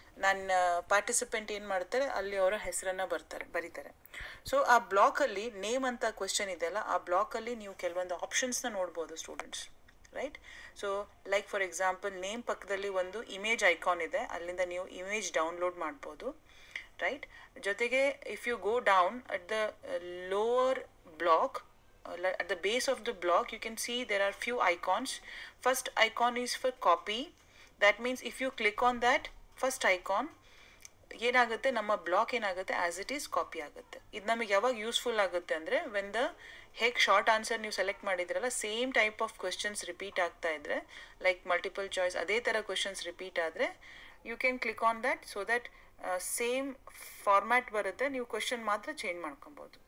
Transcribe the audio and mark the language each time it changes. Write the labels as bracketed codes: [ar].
[kn] ನನ್ನ ಪಾರ್ಟಿಸಿಪೆಂಟ್ ಏನು ಮಾಡ್ತಾರೆ, ಅಲ್ಲಿ ಅವರ ಹೆಸರನ್ನು ಬರೀತಾರೆ. ಸೊ ಆ ಬ್ಲಾಕಲ್ಲಿ ನೇಮ್ ಅಂತ ಕ್ವೆಶ್ಚನ್ ಇದೆಯಲ್ಲ, ಆ ಬ್ಲಾಕಲ್ಲಿ ನೀವು ಕೆಲವೊಂದು ಆಪ್ಷನ್ಸ್ನ ನೋಡ್ಬೋದು students, right. So like for example name ಪಕ್ಕದಲ್ಲಿ ಒಂದು ಇಮೇಜ್ ಐಕಾನ್ ಇದೆ, ಅಲ್ಲಿಂದ ನೀವು ಇಮೇಜ್ ಡೌನ್ಲೋಡ್ ಮಾಡ್ಬೋದು, ರೈಟ್. [en] ಜೊತೆಗೆ if you go down at the lower block, at the base of the block you can see there are few icons. First icon is for copy. That means if you click on that first icon, [kn] ಏನಾಗುತ್ತೆ, ನಮ್ಮ block ಏನಾಗುತ್ತೆ, as it is copy ಆಗುತ್ತೆ. ಇದು ನಮಗೆ ಯಾವಾಗ useful ಆಗುತ್ತೆ ಅಂದರೆ, when the ಹೇಗೆ ಶಾರ್ಟ್ ಆನ್ಸರ್ ನೀವು ಸೆಲೆಕ್ಟ್ ಮಾಡಿದ್ರಲ್ಲ, same type of questions repeat ಆಗ್ತಾ ಇದ್ರೆ, ಲೈಕ್ ಮಲ್ಟಿಪಲ್ ಚಾಯ್ಸ್ ಅದೇ ಥರ ಕ್ವೆಶನ್ಸ್ ರಿಪೀಟ್ ಆದರೆ [en] you can click on that, [kn] so that same format ಬರುತ್ತೆ, ನೀವು ಕ್ವೆಶನ್ ಮಾತ್ರ ಚೇಂಜ್ ಮಾಡ್ಕೊಬೋದು.